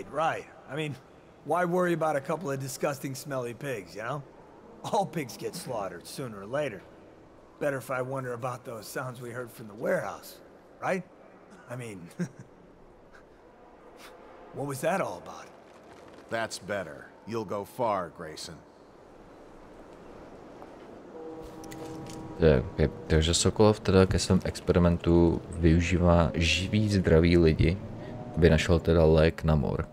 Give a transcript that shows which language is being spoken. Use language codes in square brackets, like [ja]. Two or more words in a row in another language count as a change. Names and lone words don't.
[en] I mean, why worry about a couple of disgusting smelly pigs, you know? All pigs get slaughtered sooner or later. Better if I wonder about those sounds we heard from the warehouse, right? I mean, what was that all about? That's better. You'll go far, Grayson. [cs] Takže Sokolov teda ke svém experimentu využívá živý zdraví lidi, aby našel teda lék na mor.